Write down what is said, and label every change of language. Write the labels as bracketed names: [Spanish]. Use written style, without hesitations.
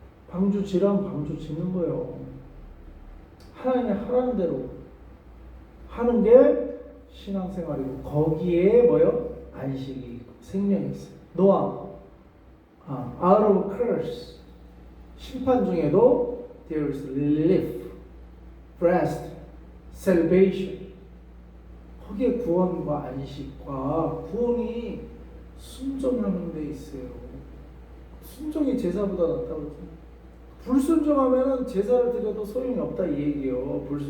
[Korean] 방주 지라면 방주 짓는 거예요. 하나님이 하라는 대로 하는 게 신앙생활이고 거기에 뭐요? 안식이 있고 생명이 있어요. 노아, [English] out of curse [Korean] 심판 중에도 [English] there's relief, rest, salvation. [Korean] 거기에 구원과 안식과 구원이 순종하는 데 있어요. 순종이 제사보다 낫다고 했죠. 불순종하면 제사를 드려도 소용이 없다 이 얘기예요.